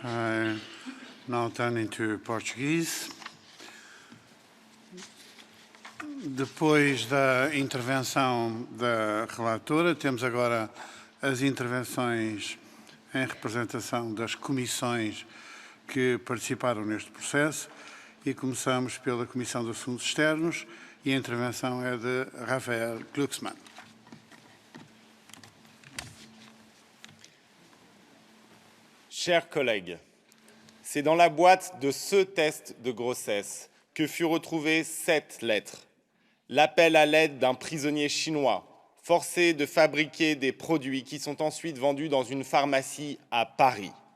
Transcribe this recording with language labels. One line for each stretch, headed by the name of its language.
English: I now turn into Portuguese.
Portuguese: Depois da intervenção da relatora, temos agora as intervenções em representação das comissões que participaram neste processo e começamos pela Comissão de Assuntos Externos e a intervenção é de Raphaël GLUCKSMANN.
French: Chers collègues, c'est dans la boîte de ce test de grossesse que fut retrouvée cette lettre. L'appel à l'aide d'un prisonnier chinois forcé de fabriquer des produits qui sont ensuite vendus dans une pharmacie à Paris.